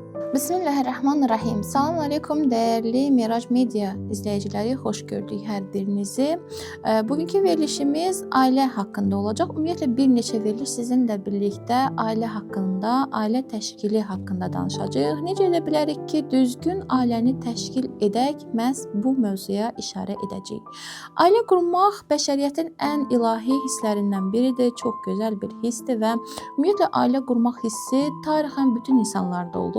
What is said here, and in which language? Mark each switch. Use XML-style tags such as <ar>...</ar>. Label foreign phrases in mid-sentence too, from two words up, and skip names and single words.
<tr>Bismillahirrahmanirrahim. Salam aleykum değerli Mirac Media izleyicileri, hoş gördük her birinizi. Bugünkü verilişimiz aile hakkında olacak.</tr> <az>Ümumiyyətlə bir neçə veriliş</az> <tr>sizinle birlikte aile hakkında,</tr> <az>aile təşkili hakkında danışacağıq. Necə edə bilərik ki, düzgün ailəni təşkil edək, məhz bu mövzuya işarə edəcəyik. Aile qurmaq bəşəriyyətin ən ilahi hisslərindən biridir. Çox gözəl bir hissdir və ümumiyyətlə ailə qurmaq hissi tarixən bütün insanlarda olub.</az>